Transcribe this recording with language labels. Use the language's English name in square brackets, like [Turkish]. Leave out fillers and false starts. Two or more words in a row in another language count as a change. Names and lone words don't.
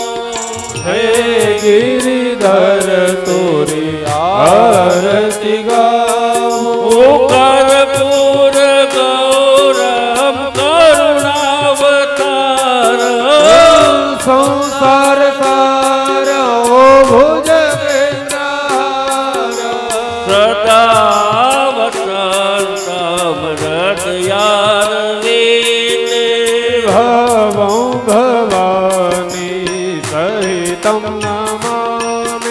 [Hindi] हे गिरिधर तोरी आरती गाऊं [Sanskrit] कर्पूर गौरम करुणावतार संसार सारा ओ भुजगेन्द्रहारा सदा वसंतम हृदयार वेले भवं भवानी सहितं नमामि